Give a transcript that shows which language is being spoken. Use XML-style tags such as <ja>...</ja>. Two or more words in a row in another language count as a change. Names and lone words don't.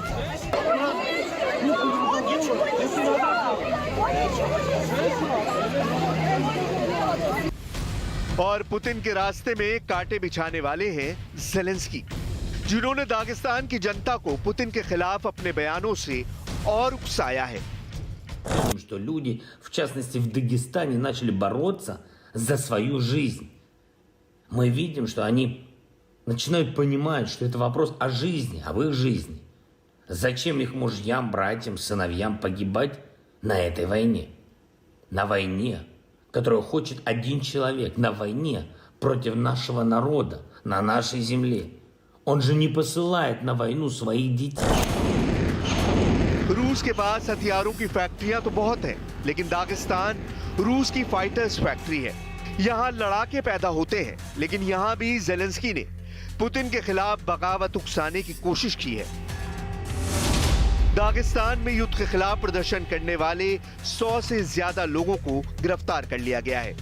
<hi>और पुतिन के रास्ते में कांटे बिछाने वाले हैं ज़ेलेंस्की, जिन्होंने दागिस्तान की जनता को पुतिन के खिलाफ अपने बयानों से और उकसाया है।</hi> <ru>Что люди, в частности в Дагестане, начали бороться за свою жизнь. Мы видим, что они начинают понимать, что это вопрос о жизни, об их жизни. Зачем их мужьям, братьям, сыновьям погибать на этой войне? На войне, которую хочет один человек, на войне против нашего народа, на нашей земле. Он же не посылает на войну своих детей.</ru> <hi>रूस के पास हथियारों की फैक्ट्रियां तो बहुत हैं, लेकिन दागिस्तान रूस की</hi> <en>fighters factory</en> <hi>है। यहाँ लड़ाके पैदा होते हैं, लेकिन यहाँ भी ज़ेलेंस्की ने पुतिन के खिलाफ बगावत उकसाने की कोशिश की है। दागिस्तान में युद्ध के खिलाफ प्रदर्शन करने वाले 100 से ज्यादा लोगों को गिरफ्तार कर लिया गया है।</hi>